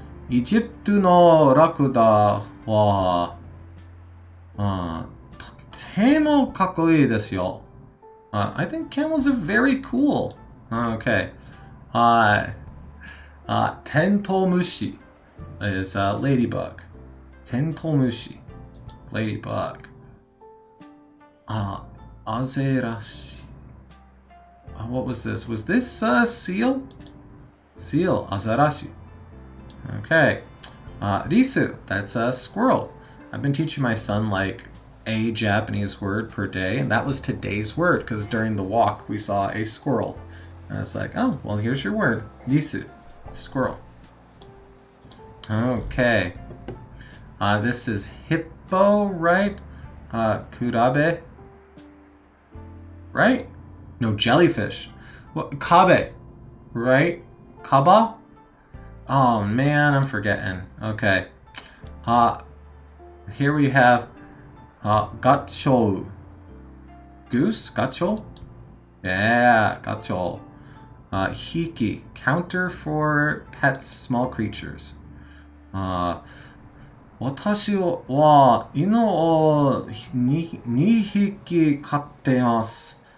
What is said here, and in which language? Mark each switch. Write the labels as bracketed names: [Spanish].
[Japanese] イジプトのラクダは、とてもかっこいいですよ。 [English] I think camels are very cool. Okay. はい。テントウムシ is ladybug. テントウムシ ladybug. アゼラシ what was this? Was this seal? Seal. アザラシ Okay. Risu, that's a squirrel. I've been teaching my son like a Japanese word per day, and that was today's word because during the walk we saw a squirrel. And I was like, oh, well, here's your word. Risu, squirrel. Okay. This is hippo, right? Kurabe. Right? No, jellyfish. What? Kabe. Right? Kaba? Oh man, I'm forgetting. Okay. Here we have gacho. Goose? Gacho? Yeah, gacho. Hiki. Counter for pets, small creatures. [Japanese] 私は犬を2匹飼っています。